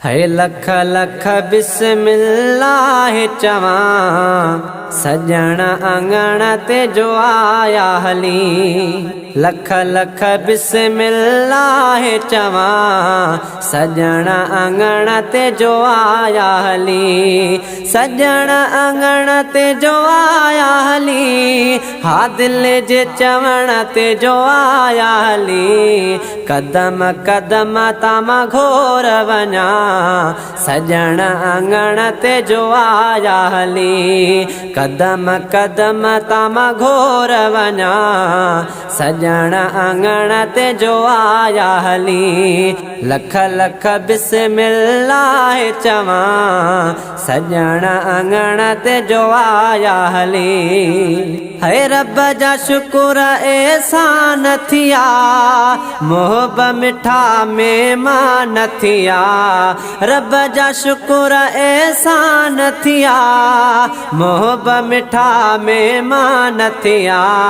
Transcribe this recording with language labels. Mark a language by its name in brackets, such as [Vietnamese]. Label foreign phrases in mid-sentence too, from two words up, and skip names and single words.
[Sindhi] ہے لکھ لکھ [Arabic] بسم اللہ [Sindhi] چواں، سڄڻ اڱڻ تي جو آيا هلي۔ لکھ لکھ [Arabic] بسم اللہ [Sindhi] چواں، سڄڻ اڱڻ تي جو آيا هلي۔ سڄڻ اڱڻ تي جو آيا هلي، ها دل جي چوڻ تي جو آيا هلي۔ قدم قدم تان مان گهور وڃان، سڄڻ اڱڻ تي جو آيا هلي۔ قدم قدم تان مان گهور وڃان، سڄڻ اڱڻ تي جو آيا هلي۔ لکھ لکھ [Arabic] بسم اللہ [Sindhi] چواں، سڄڻ اڱڻ تي جو آيا هلي۔ ہے رب جا شڪر احسان ٿيا، محب مٺا مهمان ٿيا۔ رب جا شڪر احسان ٿيا، محب مٺا مهمان ٿيا۔